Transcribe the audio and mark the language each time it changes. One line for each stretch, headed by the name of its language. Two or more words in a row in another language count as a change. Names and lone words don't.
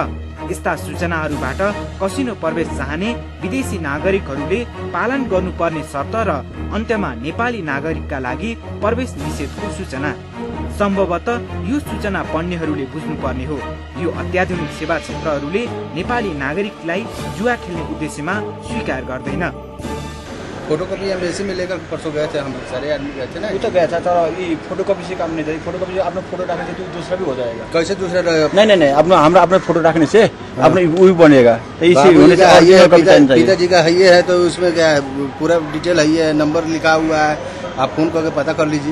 Nepali: यस्ता सूचनाहरूबाट कसिनो प्रवेश चाहने विदेशी नागरिकहरूले पालन गर्नुपर्ने शर्त र अन्त्यमा नेपाली नागरिकका लागि प्रवेश निषेधको सूचना। सम्भवतः यो सूचना पढ्नेहरूले बुझ्नुपर्ने हो। यो अत्याधुनिक सेवा क्षेत्रहरूले नेपाली नागरिकलाई जुवा खेल्ने उद्देश्यमा स्वीकार गर्दैन।
Hindi: फोटोकॉपी हम ऐसे में लेकर परसों गए थे, हम सारे आदमी गए थे ना। वो तो गया था, ये फोटोकॉपी से काम नहीं था। फोटोकॉपी से अपना फोटो रखने से तो दूसरा भी हो जाएगा। कैसे दूसरा? नहीं, अपना हमरा अपने फोटो रखने से अपने वो भी बनेगा। तो इसी होने से पिताजी का है ये है, तो उसमें क्या है, पूरा डिटेल है, ये नंबर लिखा हुआ है, आप फोन करके पता कर लीजिए।